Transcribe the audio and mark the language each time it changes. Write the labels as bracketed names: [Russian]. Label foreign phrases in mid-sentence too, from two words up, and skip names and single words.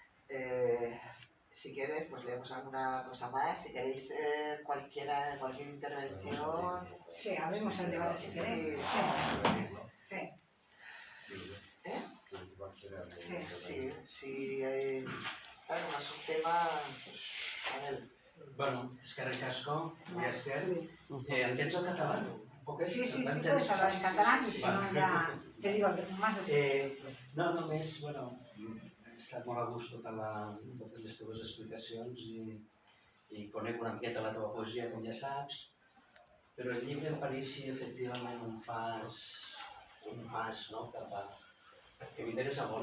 [Spanish] Si queréis, pues leemos alguna cosa más. Si queréis cualquier intervención. Sí, abrimos el debate si queréis. Sí. ¿Eh? Sí, hay más un tema. A ver. [Basque] Bueno, eskerrik asko, [Spanish] ¿entiendes el catalán? Sí, puedes hablar en catalán y si no ya te digo más de... [Catalan] No, només, bueno, he estat molt a gust totes les teves explicacions i conec una miqueta la teva poesia, com ja saps, però el llibre em pareixia efectivament un pas, no, cap a... que m'interessa molt.